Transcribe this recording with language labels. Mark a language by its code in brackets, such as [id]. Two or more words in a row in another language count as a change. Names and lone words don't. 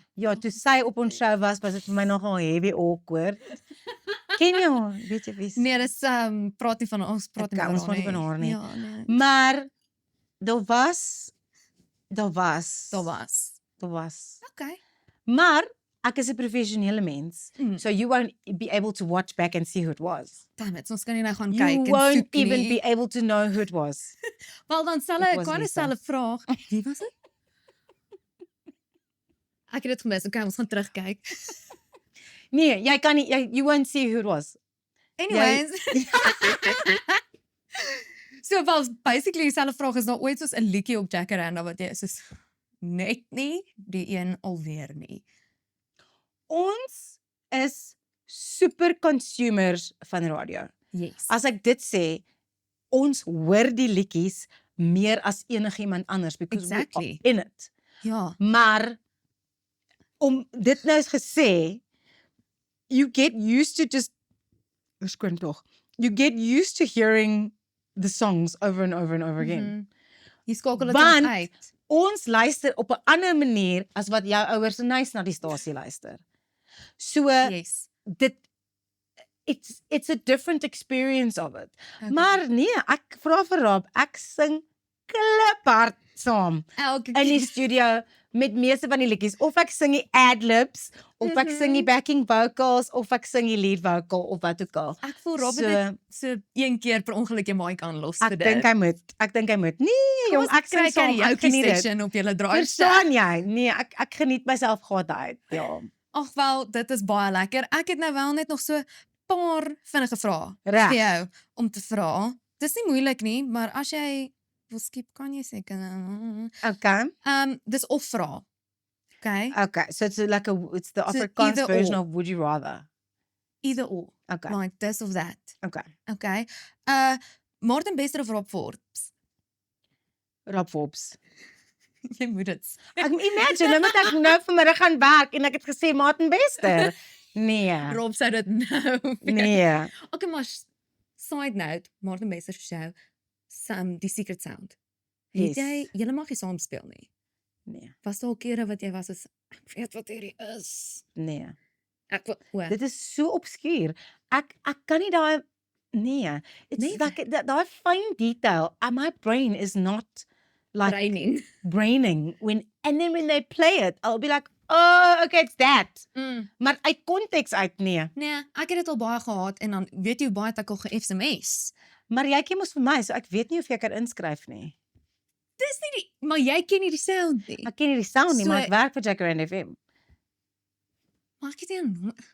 [af] Ja, toe sy op ons show was dit vir my nogal [en] heavy awkward. [af] Ken jy haar? Weet jy wie? Nee, dis praat nie van ons praat nie Okay, ons praat nie van haar nie. Ja, nee. Maar daar was. Daar was. Okay. Maar ek is 'n professionele mens. Mm. [en] So you won't be able to watch back and see who it was. Damn it, [af] ons kan nie nou gaan [en] You [af] kyk en [en] won't [af] soek [en] even [af] nie. [en] be able to know who it was. [af] Wel dan stel [en] It [af] ek [en] was [af] kan [en] Lisa. [af] stel 'n vraag. Wie was dit? Ek het dit gemis. Okay, ons gaan terugkyk. Nee, jy kan nie [en] you won't see who it was. Anyways. [af] So wel basically dieselfde vraag is daar ooit soos 'n liedjie op Jacaranda wat jy soos net nie die een alweer nie. Ons is [en] super consumers [af] van radio. [en] Yes. [af] As ek dit sê, ons hoor die liedjies meer as enigiemand anders because [en] Exactly. we are in it. [af] Ja. Maar om dit nou eens gesê, [en] you get used to just squint tog. You get used to hearing the songs over and over and over again. [af] Mhm. Jy skakel dit Want- dan uit. Ons luister op 'n ander manier as wat jou ouers en huis na die stasie luister. So [en] Yes. dit it's a different experience of it. Okay. [af] Maar nee, ek vra vir Rob, ek sing kliphard saam elke in die studio met meeste van die liedjies of ek sing die ad-libs of ek sing die [en] backing vocals [af] of ek sing die [en] lead vocal [af] of wat ook al. ek voel Robert So- het so een keer per ongeluk jou mic aanlos vir Ek dit. dink hy moet. Nee, jong, ek sing saam, ek geniet dit. session op julle draai. Verstaan jy? Nee, ek geniet myself gehad uit. Ja. Ag wel, dit is baie lekker. Ek het nou wel net nog so paar vinnige vrae Reg. vir jou om te vra. Dis nie moeilik nie, maar as jy wil skiep kan jy seker. Okay. Dis of vra. Okay? [en] Okay, so it's like it's the So Afrikaans either version or. of would you rather. Either or. Okay. Like this of that. Okay. Okay? [af] Martin Bester of Rob Forbes? Rob Forbes. Jy moet dit. Ek imagine nou moet ek nou vanmiddag gaan werk en ek het gesê Martin Bester. Nee. Rob sou dit nou. weet. Nee. Okay, maar [en] side note, [af] Martin Bester se show, die Secret Sound. Yes. Het jy mag nie saam speel nie. Nee. Was daar al kere wat jy was as ek weet wat hierdie is. Nee. Ek o. Dit is so obskuur. Ek kan nie daai nee. It's Nee. [en] like daai fine detail. My brain is not like braining and then when they play it, I'll be like, "Oh, okay, it's that." [af] Maar uit konteks uit nee. Nee, ek het dit al baie gehad en dan weet jy hoe baie het ek al ge-SMS. Maar jy ken mos vir my, so ek weet nie of jy kan inskryf nie. Dis nie die, maar jy ken nie die sound nie. Ek ken nie die sound nie, So- maar ek werk vir Jacaranda FM. Maar ek het nie 'n nommer.